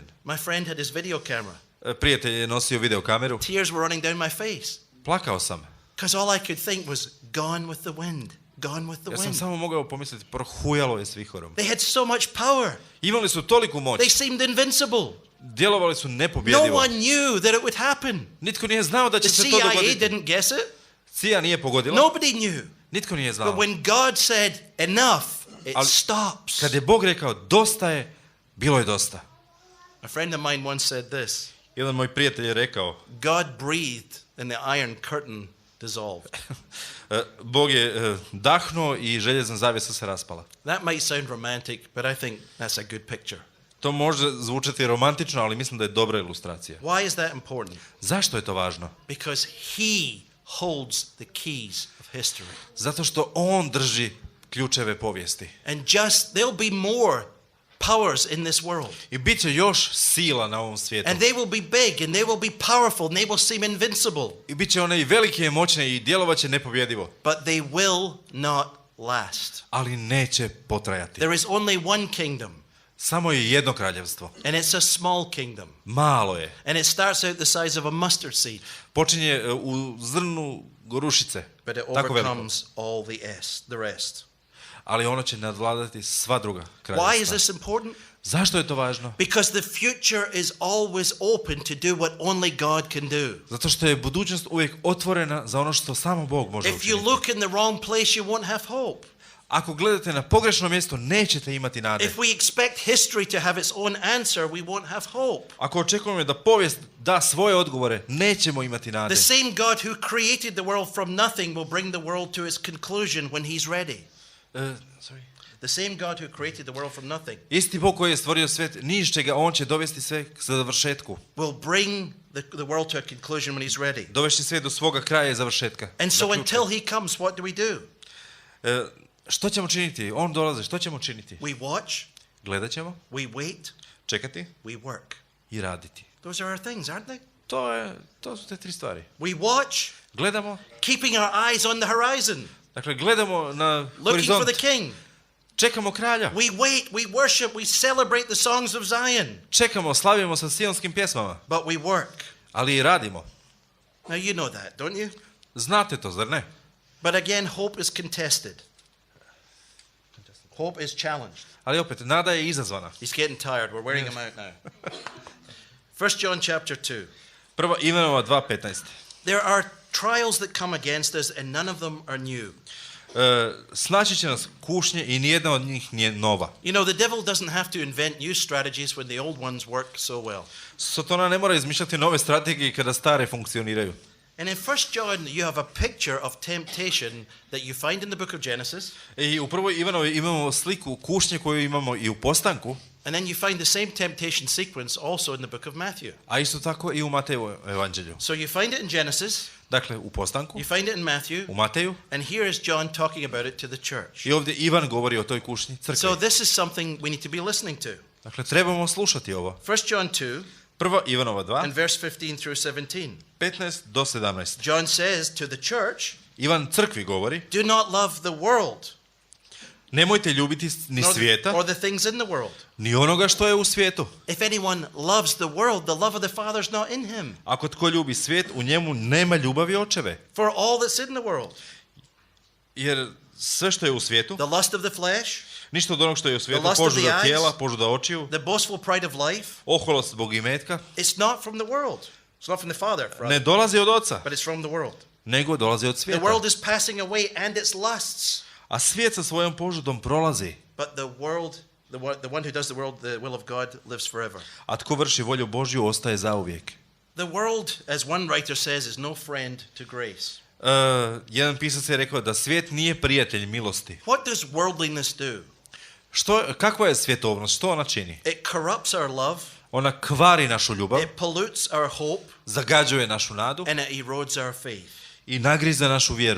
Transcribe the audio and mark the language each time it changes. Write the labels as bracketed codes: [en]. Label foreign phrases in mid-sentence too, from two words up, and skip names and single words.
[en] My friend had his video camera. [hr] Prijatelj je nosio videokameru. [en] Tears were running down my face. [hr] Plakao sam. [en] Because all I could think was, gone with the wind. Gone with the [hr] Ja sam [en] wind. [hr] samo mogao pomisliti, prohujalo je s vihorom. [en] They had so much power. [hr] Imali su toliku moć. [en] They seemed invincible. [hr] Djelovali su [en] No [hr] nepobjedivo. [en] one knew that it would happen. [hr] Nitko nije znao da [en] The [hr] će se to [en] CIA [hr] dogoditi. [en] didn't guess it. [hr] CIA nije pogodila. [en] Nobody knew. [hr] Nitko nije [en] But [hr] znao. [en] when God said, enough, it [hr] Ali [en] stops. [hr] kad je Bog rekao dosta je, bilo je dosta. [en] A friend of mine once said this. [hr] Jedan moj prijatelj je rekao, [en] God breathed and the iron curtain dissolved. [hr] Bog je dahnuo i željezna zavjesa se raspala. [en] That might sound romantic, but I think that's a good picture. [hr] To može zvučati romantično, ali mislim da je dobra ilustracija. [en] Why is that important? [hr] Zašto je to važno? [en] Because he holds the keys of history. [hr] Zato što on drži ključeve povijesti. [en] And just, there'll be more powers in this world. [hr] I bit će još sila na ovom svijetu. [en] And they will be big and they will be powerful and they will seem invincible. [hr] I bit će one i velike i moćne i djelovat će nepobjedivo. [en] But they will not last. [hr] Ali neće potrajati. [en] There is only one kingdom. [hr] Samo je jedno kraljevstvo. [en] And it's a small kingdom. [hr] Malo je. [en] And it starts out the size of a mustard seed. [hr] Počinje u zrnu gorušice. [en] But it [hr] Tako veliko. [en] overcomes all the rest. [hr] Ali ono će nadvladati sva druga [en] Why is [hr] kraljevstva. [en] this important? [hr] Zašto je to važno? [en] Because the future is always open to do what only God can do. [hr] Zato što je budućnost uvijek otvorena za ono što samo Bog može [en] If you [hr] učiniti. [en] look in the wrong place, you won't have hope. [hr] Ako gledate na pogrešno mjesto, nećete imati nade. [en] If we expect history to have its own answer, we won't have hope. [hr] Ako očekujemo da povijest da svoje odgovore, nećemo imati nade. [en] The same God who created the world from nothing will bring the world to its conclusion when he's ready. The same God who created the world from nothing [hr] Isti Bog koji je stvorio svijet, ni iz čega on će dovesti sve k završetku. [en] will bring the world to a conclusion when he's ready. [hr] Dovesti svijet do svoga kraja i završetka. [en] And so [hr] Zaključka. [en] until he comes, what do we do? [hr] Što ćemo činiti? On dolazi, što ćemo činiti? [en] We watch, [hr] Gledat ćemo, [en] we wait, [hr] čekati [en] we work. [hr] i raditi. [en] Those are our things, aren't they? [hr] To su te tri stvari. [en] We watch, [hr] Gledamo, [en] keeping our eyes on the horizon, [hr] dakle gledamo na [en] looking for [hr] horizont, [en] the king. [hr] čekamo kralja, [en] We wait, we worship, we celebrate the songs of Zion, [hr] čekamo, slavimo sa sionskim pjesmama, [en] but we work. [hr] ali i radimo. [en] Now you know that, don't you? [hr] Znate to, zar ne? [en] But again, hope is contested. Hope is challenged. [hr] Ali opet, nada je izazvana. [en] He's getting tired. We're wearing him out now. 1 John chapter 2. [hr] Prva Ivanova 2:15. [en] There are trials that come against us and none of them are new. [hr] Snaći će nas kušnje i nijedna od njih nije nova. [en] You know, the devil doesn't have to invent new strategies when the old ones work so well. [hr] Satana ne mora izmišljati nove strategije kada stare funkcioniraju. [en] And in 1 John, you have a picture of temptation that you find in the book of Genesis. [hr] I u prvoj Ivanovi imamo sliku kušnje koju imamo i u postanku, [en] And then you find the same temptation sequence also in the book of Matthew. [hr] a isto tako i u Mateju evanđelju. [en] So you find it in Genesis, [hr] Dakle, u postanku, [en] you find it in Matthew, [hr] u Mateju, [en] and here is John talking about it to the church. [hr] i ovdje Ivan govori o toj kušnji crkvi. [en] So this is something we need to be listening to. [hr] Dakle, trebamo slušati ovo. [en] 1 John 2 [hr] Prva Ivanova 2, [en] and verse 15 through 17. [hr] 15 do 17. [en] John says to the church, [hr] Ivan crkvi govori, [en] do not love the world [hr] nemojte ljubiti ni svijeta, [en] or the things in the world. [hr] ni onoga što je u svijetu. [en] If anyone loves the world, the love of the Father is not in him. [hr] Ako tko ljubi svijet, u njemu nema ljubavi očeve. [en] For all that's in the world, [hr] Jer sve što je u svijetu, [en] the lust of the flesh, [hr] ništa od onog što je u svijetu, [en] The lust of [hr] požuda [en] the eyes, [hr] tijela, požuda očiju, [en] the boastful pride of life, [hr] oholost zbog imetka, [en] it's not from the world. It's not from the Father, [hr] ne dolazi od oca, [en] but it's from the world. [hr] nego dolazi od [en] The [hr] svijeta. [en] world is passing away and its lusts, [hr] A svijet sa svojom požudom prolazi, [en] but the one who does the will of God lives forever. [hr] a tko vrši volju Božju ostaje zauvijek. [en] The world, as one writer says, is no friend to grace. [hr] Jedan pisac je rekao da svijet nije prijatelj milosti. [en] What does worldliness do? [hr] Kakva je svjetovnost? Što ona čini? [en] It corrupts our love, [hr] Ona kvari našu ljubav, [en] it pollutes our hope, [hr] zagađuje našu nadu [en] and it erodes our faith. [hr] i nagriza našu vjeru.